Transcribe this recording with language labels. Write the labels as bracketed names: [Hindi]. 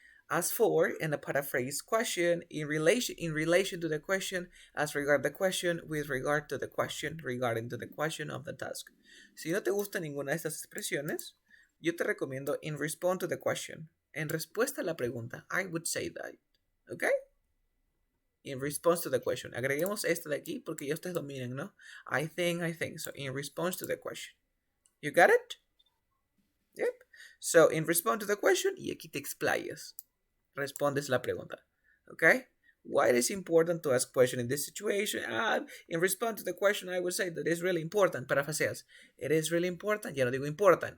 [English] As for, and a paraphrase question, in relation to the question, as regard the question, with regard to the question, regarding to the question of the task. [Spanish] Si no te gusta ninguna de estas expresiones, yo te recomiendo [English] in response to the question. [Spanish] En respuesta a la pregunta, [English] I would say that. ¿Ok? In response to the question. [Spanish] Agreguemos esta de aquí porque ya ustedes dominan, ¿no? [English] I think. So, in response to the question. You got it? Yep. So, in response to the question, [Spanish] y aquí te explayas. Respondes la pregunta. ¿Ok? [English] Why it is important to ask question in this situation? In response to the question, I would say that it's really important. [Spanish] Parafaseas. [English] It is really important. [Spanish] Ya no digo important.